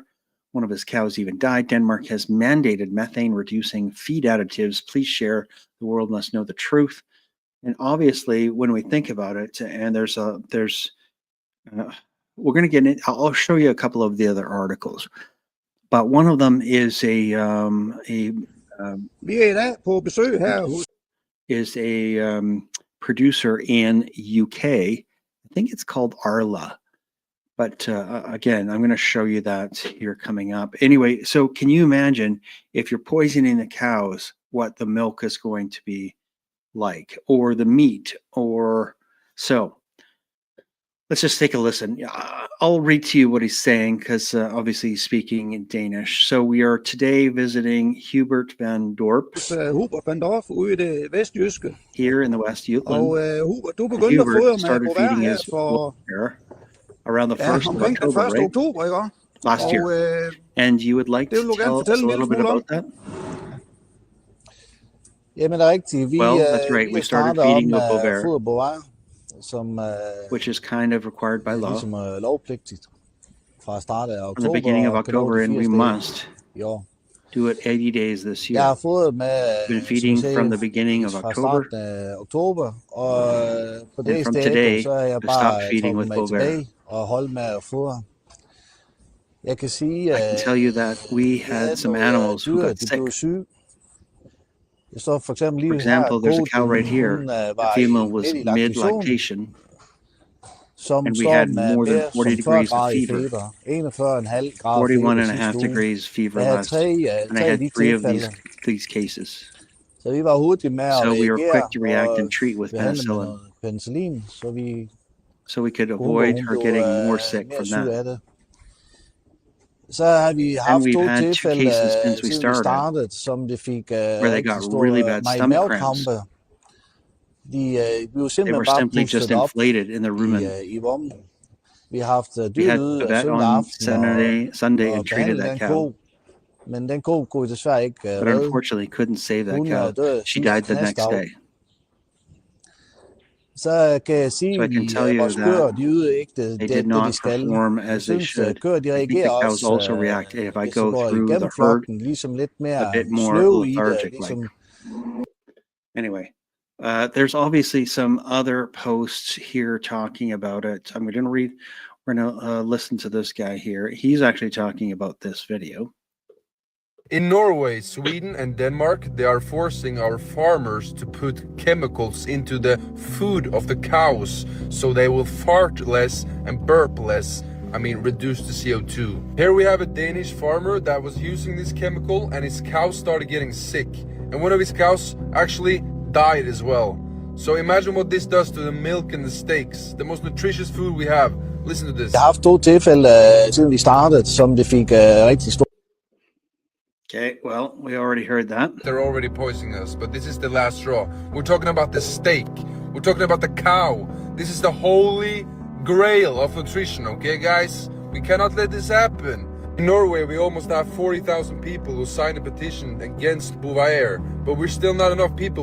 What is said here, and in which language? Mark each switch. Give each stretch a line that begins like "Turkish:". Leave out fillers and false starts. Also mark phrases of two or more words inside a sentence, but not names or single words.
English: One of his cows even died. Denmark has mandated methane-reducing feed additives. Please share. The world must know the truth. And obviously, when we think about it, and we're going to get in. I'll show you a couple of the other articles, but one of them is a
Danish: Vi er i dag på besøg her hos
English: is a producer in UK. I think it's called Arla. But again, I'm going to show you that here coming up. Anyway, so can you imagine if you're poisoning the cows, what the milk is going to be like, or the meat, or so. Let's just take a listen. I'll read to you what he's saying because obviously he's speaking in Danish. So we are today visiting Hubert van Dorp
Danish: Hubert van Dorp ude i det vestjyske.
English: here in the West Jutland.
Danish: Og Hubert, du begyndte at fodre Hubert med
English: started Bovaer feeding
Danish: her
English: his for around the 1st of
Danish: omkring den
English: October,
Danish: 1.
English: right?
Danish: oktober, ikke?
English: Last
Danish: Og
English: year. And you would like
Danish: det vil
English: to
Danish: du gerne
English: tell us
Danish: fortælle
English: a
Danish: en
English: little
Danish: lille
English: bit
Danish: smule om.
English: about that?
Danish: Jamen, det er rigtigt. Vi,
English: Well, that's right.
Danish: vi
English: We started
Danish: starter
English: feeding
Danish: om
English: with Bovaer,
Danish: foder Bovaer, som
English: which is kind of required by law.
Danish: ligesom lovpligtigt fra start af
English: From the beginning of
Danish: oktober og kan nå
English: October,
Danish: de
English: and
Danish: 80
English: we
Danish: dage
English: must
Danish: i år.
English: do it 80 days this
Danish: Jeg
English: year.
Danish: har fodret med,
English: Been
Danish: som
English: feeding
Danish: I sagde,
English: from the beginning of
Danish: fra
English: October,
Danish: starten af oktober, og på
English: and
Danish: dags
English: from
Danish: dato,
English: today,
Danish: så er jeg
English: I've stopped
Danish: bare
English: feeding
Danish: trukket
English: with
Danish: mig
English: Bovaer.
Danish: tilbage og holdt med at fodre. Jeg kan sige,
English: I can tell you that we had some animals who
Danish: dyr,
English: got
Danish: de
English: sick.
Danish: blev syge. Jeg står for eksempel
English: For
Danish: lige her,
English: example, there's a cow
Danish: koden,
English: right here.
Danish: hun
English: The
Danish: var
English: female was
Danish: midt i laktation,
English: mid-lactation,
Danish: som
English: and we
Danish: står
English: had
Danish: med
English: more than
Danish: mere
English: 40
Danish: som 40
English: degrees of
Danish: grader i
English: fever,
Danish: feber, 41,5 grader
English: 41
Danish: feber
English: and a
Danish: sidste
English: half
Danish: uge.
English: degrees fever
Danish: Jeg havde
English: last, and I
Danish: tre af
English: had
Danish: de
English: 3 of
Danish: tilfælde,
English: these cases.
Danish: så vi var hurtige med at
English: So we were
Danish: reagere
English: quick to react
Danish: og
English: and treat with
Danish: behandle med
English: penicillin,
Danish: noget penicillin, så vi
English: so we could
Danish: kunne undgå,
English: avoid
Danish: hun
English: her
Danish: blev
English: getting more sick
Danish: mere
English: from
Danish: syg
English: that.
Danish: af det. Så har vi
English: And
Danish: haft
English: we've
Danish: 2
English: had 2
Danish: tilfælde,
English: cases since we
Danish: siden vi
English: started,
Danish: startede, som det fik
English: where they
Danish: rigtig
English: got
Danish: stor
English: really bad
Danish: meget
English: stomach cramps.
Danish: mavekrampe. Vi blev
English: They
Danish: simpelthen
English: were
Danish: bare
English: simply just
Danish: pustet op
English: inflated in the rumen.
Danish: i vommen. Vi har haft
English: We
Danish: dyr
English: had
Danish: ude
English: a vet
Danish: søndag
English: on
Danish: aften
English: Sunday
Danish: og
English: and treated
Danish: behandle
English: that
Danish: den
English: cow,
Danish: ko, men den ko kunne vi desværre ikke
English: but
Danish: redde.
English: unfortunately couldn't save that
Danish: Hun
English: cow.
Danish: døde
English: She
Danish: sidste
English: died the next
Danish: knastdag.
English: day.
Danish: Så kan jeg
English: So
Danish: sige,
English: I
Danish: at
English: can tell you
Danish: vores
English: that
Danish: køer, de yder ikke
English: they
Danish: det,
English: did
Danish: det
English: not
Danish: de skal.
English: perform
Danish: Jeg
English: as they
Danish: synes,
English: should.
Danish: køer, de
English: I think the
Danish: reagerer
English: cows
Danish: også,
English: also react if I
Danish: hvis de
English: go
Danish: går
English: through
Danish: igennem
English: the herd
Danish: flokken, ligesom lidt
English: a
Danish: mere
English: bit more
Danish: sløve i det.
English: lethargic, like.
Danish: Ligesom,
English: Anyway, there's obviously some other posts here talking about it. We're gonna listen to this guy here. He's actually talking about this video. In Norway, Sweden, and Denmark, they are forcing our farmers to put chemicals into the food of the cows so they will fart less and burp less. Reduce the CO2. Here we have a Danish farmer that was using this chemical and his cows started getting sick. And one of his cows actually died as well. So imagine what this does to the milk and the steaks, the most nutritious food we have. Listen to this.
Danish: jeg har haft 2 tilfælde, siden vi startede, som det fik rigtig stor.
English: Okay, well, we already heard that. They're already poisoning us, but this is the last straw. We're talking about the steak. We're talking about the cow. This is the holy grail of nutrition, okay, guys? We cannot let this happen. In Norway, we almost have 40,000 people who signed a petition against Bovaer, but we're still not enough people.